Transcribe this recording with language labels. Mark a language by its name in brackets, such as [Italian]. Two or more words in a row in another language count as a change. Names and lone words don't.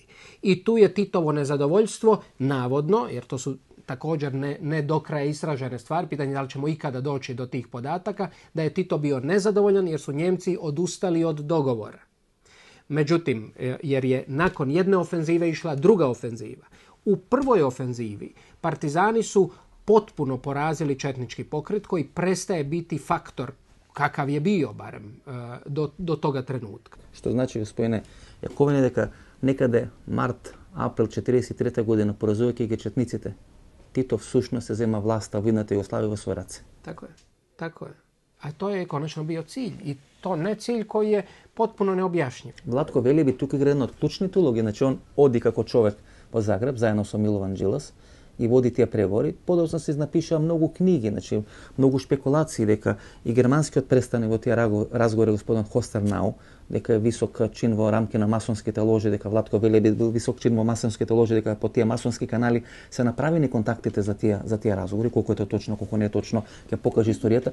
[Croatian] I tu je Titovo nezadovoljstvo, navodno, jer to su također ne do kraja istražene stvari, pitanje da li ćemo ikada doći do tih podataka, da je Tito bio nezadovoljan jer su Njemci odustali od dogovora. Međutim, jer je nakon jedne ofenzive išla druga ofenziva. U prvoj ofenzivi partizani su potpuno porazili četnički pokret koji prestaje biti faktor kakav je bio barem do toga trenutka. [Macedonian] Што значи, господине Јаковине, дека некаде март, април 43 година, поразувајќи ги четниците, Тито всушност се зема власта во идната Југославија во своји раце. [Croatian] Tako je. A to je konačno bio cilj. I to ne cilj koji je potpuno neobjašnjiv. [Macedonian] Владко Велеби тука игра една од клучните улоги, значи он оди како човек во Загреб заедно со Милован Джилас и води тие преговори. Подоцна се напишаа многу книги, значи многу шпекулации дека и германскиот представник во тие разговори господин Хостернау, дека е висок чин во рамки на масонските ложи, дека Владко Велеби бил висок чин во масонските ложи, дека по тие масонски канали се направени контактите за тие разговори, колку е тоа точно, колку не е точно, ќе покаже историјата.